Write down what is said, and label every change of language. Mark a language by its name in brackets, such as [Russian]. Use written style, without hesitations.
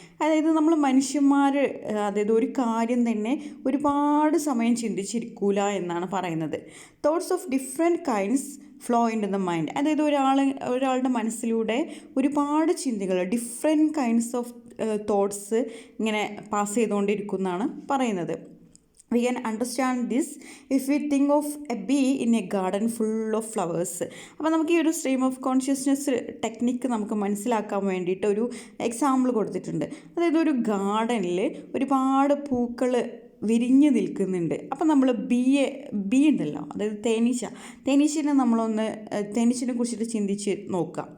[Malayalam] അതായത് നമ്മൾ മനുഷ്യന്മാർ അതായത് ഒരു കാര്യം തന്നെ ഒരുപാട് സമയം ചിന്തിച്ചിരിക്കൂല എന്നാണ് പറയുന്നത്. [English] Thoughts of different kinds flow into the mind. [Malayalam] അതായത് ഒരാളുടെ മനസ്സിലൂടെ ഒരുപാട് ചിന്തകൾ, ഡിഫറെൻറ്റ് കൈൻഡ്സ് ഓഫ് തോട്ട്സ് ഇങ്ങനെ പാസ് ചെയ്തുകൊണ്ടിരിക്കുന്നതാണ് പറയുന്നത്. [English] We can understand this if we think of a bee in a garden full of flowers. [Malayalam] അപ്പോൾ നമുക്ക് ഈ ഒരു സ്ട്രീം ഓഫ് കോൺഷ്യസ്നസ് ടെക്നിക്ക് നമുക്ക് മനസ്സിലാക്കാൻ വേണ്ടിയിട്ട് ഒരു എക്സാമ്പിൾ കൊടുത്തിട്ടുണ്ട്. അതായത് ഒരു ഗാർഡനിൽ ഒരുപാട് പൂക്കൾ വിരിഞ്ഞ് നിൽക്കുന്നുണ്ട്. അപ്പോൾ നമ്മൾ ബി ഉണ്ടല്ലോ, അതായത് തേനീച്ചനെ നമ്മളൊന്ന് തേനീച്ചനെ കുറിച്ചിട്ട് ചിന്തിച്ച് നോക്കാം.